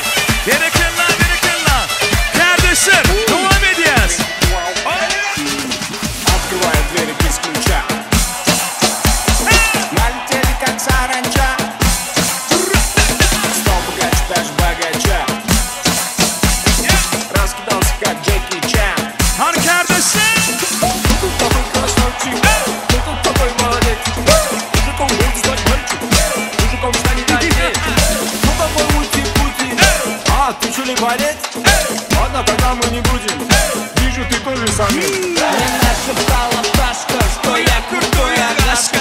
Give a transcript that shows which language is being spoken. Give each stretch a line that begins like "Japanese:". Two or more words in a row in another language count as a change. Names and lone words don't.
Turkish: Bereketler, bereketler. Kardeşler, devam edeceğiz.
Russian: Открывает двери без ключа. Налетели как саранча. Стал богач даже богача. Раскидался как Джеки Чан.
Turkish: Hadi kardeşler.
Russian: Тут такой красавчик, тут такой молодец. Мужиком будет стать мальчик, мужиком станет отец. Ну какой ути-пути, а ты что ли болеть? Ладно, тогда мы не будем, вижу ты тоже самец. Мне нашептала пташка, что я крутой агашка.